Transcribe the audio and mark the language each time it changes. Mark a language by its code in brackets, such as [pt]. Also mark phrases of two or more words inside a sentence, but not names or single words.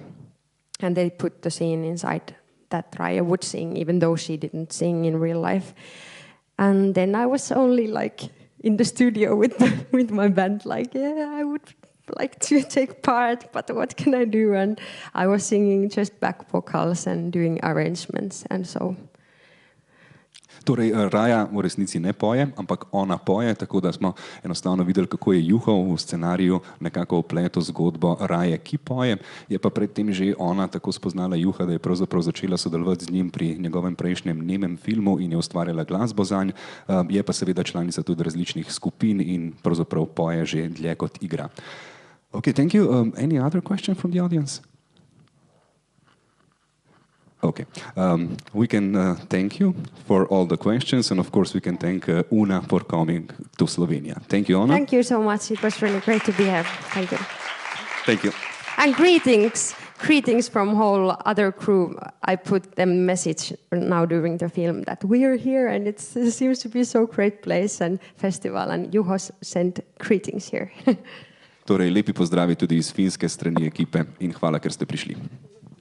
[en] And they put the scene inside that Raija would sing, even though she didn't sing in real life. And then I was only like in the studio with my band, like, yeah, I would like to take part, but what can I do? And I was singing just back vocals and doing arrangements and so. [sl] Torej, Raja v resnici ne poje, ampak ona poje, tako da smo enostavno videli, kako je Juho v scenariju nekako vpletel zgodbo Raje, ki poje. Je pa predtem že ona tako spoznala Juha, da je pravzaprav začela sodelovati z njim pri njegovem prejšnjem nemem filmu in je ustvarjala glasbo zanj. Je pa seveda članica tudi različnih skupin in pravzaprav poje že dlje kot igra. [en] Okay, thank you. Any other question from the audience? Okay. We can thank you for all the questions, and of course we can thank Una for coming to Slovenia. Thank you, Ona. Thank you so much. It was really great to be here. Thank you. Thank you. And greetings from whole other crew. I put them message now during the film that we are here, and it seems to be so great place and festival, and Juho sent greetings here. [sl] Torej, lepi pozdravi tudi iz finske strani ekipe in hvala, ker ste prišli.